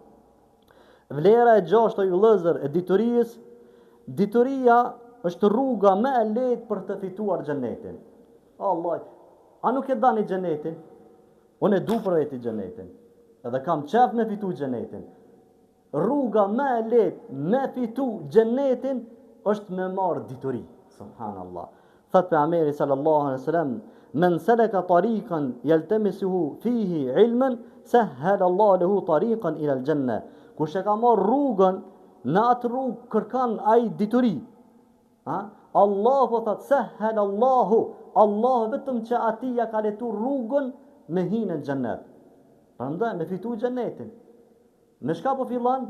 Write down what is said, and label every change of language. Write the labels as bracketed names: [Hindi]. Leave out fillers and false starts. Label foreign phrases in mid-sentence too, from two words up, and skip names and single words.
[Albanian] Vlera e gjashtë ju vëllezër e diturisë, dituria është rruga më e lehtë për të fituar xhenetin. Allah, a nuk e dani xhenetin? Unë e du për veti xhenetin. Edhe kam qef me fitu xhenetin. Rruga më e lehtë me fitu xhenetin është me marr dituri. Subhanallah. Thot pejgamberi [Arabic] صلى الله عليه وسلم من سلك طريقا يلتمسه فيه علما سهل الله له طريقا إلى الجنة. [Albanian] Kush e ka marr rrugën, në atë rrugë kërkan ai dituri. Allahu thot [Arabic] سهل الله, [Albanian] Allah vetëm që ati ja ka letu rrugën me hinë në xhennet. Prandaj me fitu xhenetin. Me shka po fillon?